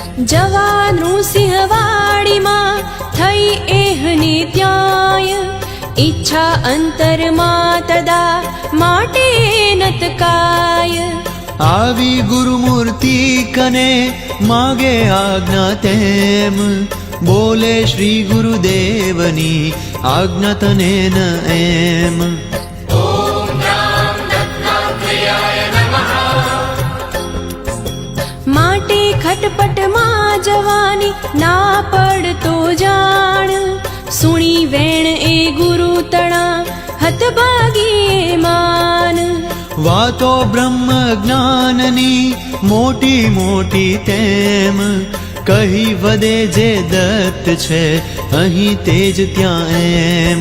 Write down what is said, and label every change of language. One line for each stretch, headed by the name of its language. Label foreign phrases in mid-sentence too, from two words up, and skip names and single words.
Gujarati: જવાનું સિંહવાડીમાં થઈ એહને ત્યાય ઈચ્છા અંતરમાં તદા માટે નતકાય. આવી ગુરુમૂર્તિ કને માગે આજ્ઞા તેમ, બોલે શ્રી ગુરુદેવની આજ્ઞા તને ન એમ.
Sanskrit: ॐ राम दत्तात्रेयाय नमः
Gujarati: માટે ખટપટમાં જવાની ના પડતો જાણ, સુણી વેણ એ ગુરુ તણા હતભાગી માન. વાતો બ્રહ્મ જ્ઞાનની મોટી મોટી તેમ, કહી વદે જે દત્ત છે અહીં તેજ ત્યાં એમ.